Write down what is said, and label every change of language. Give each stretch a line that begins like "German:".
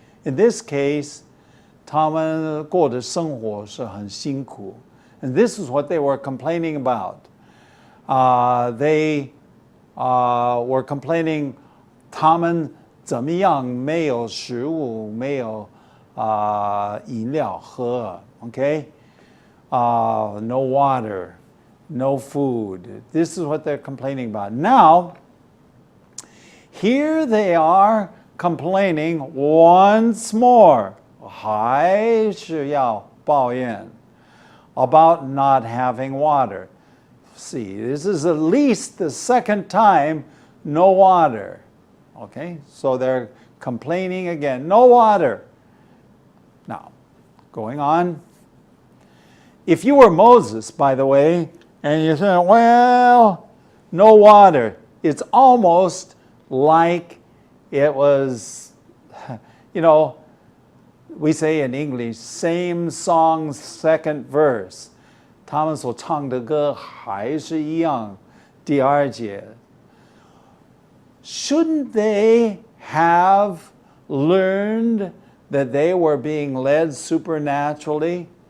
English: In this case,
Chinese: 他们过的生活是很辛苦.
English: And this is what they were complaining about. They were complaining
Chinese: 他们怎么样没有食物没有饮料喝
English: okay? No water, no food. This is what they're complaining about. Now, here they are complaining once more.
Chinese: 还是要抱怨
English: about not having water. See, this is at least the second time no water. Okay, so they're complaining again, no water. Now, going on. If you were Moses, by the way, and you said, well, no water, it's almost like it was, you know, we say in English, same song, second verse.
Chinese: 他们所唱的歌还是一样，第二节。
English: Shouldn't they have learned that they were being led supernaturally?